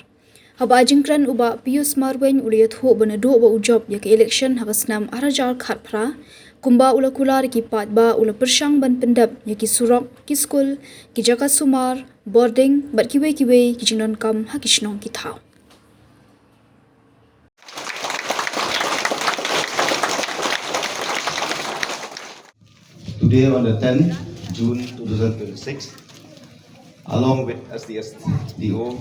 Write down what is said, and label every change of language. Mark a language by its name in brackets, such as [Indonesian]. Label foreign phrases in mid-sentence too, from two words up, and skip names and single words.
[Khasi] Haba jingkran uba Pius Marwein uliyat ho banado ba ujob ya ke election hakasnam arajar khatpra kumba ula kular ki pat ba ula persyang ban pendap ya ki surok ki skul ki jaka sumar boarding bat ki wei ki jingnon kam hakishnong ki thau. [English] Today on the 10th June 2026, along with SDO,